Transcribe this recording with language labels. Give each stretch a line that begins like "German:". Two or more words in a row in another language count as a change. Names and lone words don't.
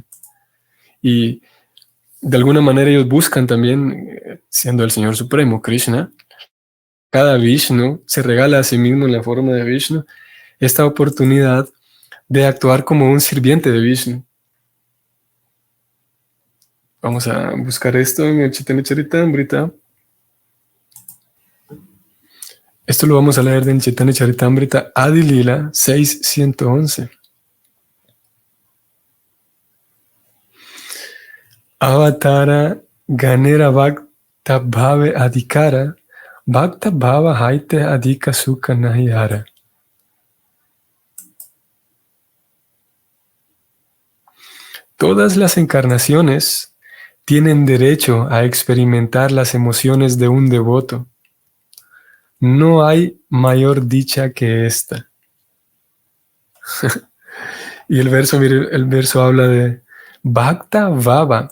Spanish: Y de alguna manera ellos buscan también, siendo el Señor Supremo, Krishna, cada Vishnu se regala a sí mismo en la forma de Vishnu esta oportunidad de actuar como un sirviente de Vishnu. Vamos a buscar esto en el Chaitanya Charitamrita. Esto lo vamos a leer en Chaitanya Charitamrita Adi Lila 6.111.
Bangla: অবতার গণের ভক্ত ভাবে অধিকার ভক্ত ভাব হৈতে অধিক সুখ নাহিহার.
Spanish: Todas las encarnaciones tienen derecho a experimentar las emociones de un devoto. No hay mayor dicha que esta. Y el verso, mire, el verso habla de
Bangla: ভক্ত ভাব.